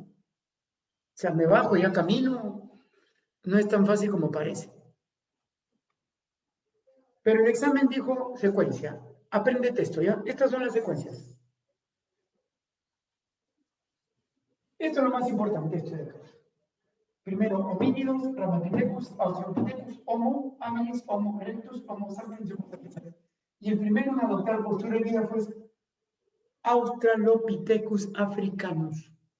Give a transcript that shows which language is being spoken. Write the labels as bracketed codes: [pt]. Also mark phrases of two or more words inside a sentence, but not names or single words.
[es] O sea, me bajo y ya camino. No es tan fácil como parece. Pero el examen dijo secuencia. Apréndete esto, ¿ya? Estas son las secuencias. Esto es lo más importante, esto de acá. Primero, homínidos, Ramapithecus, Australopithecus, Homo habilis, Homo erectus, Homo sapiens, Homo sapiens. Y el primero en adoptar postura erguida fue Australopithecus africanus.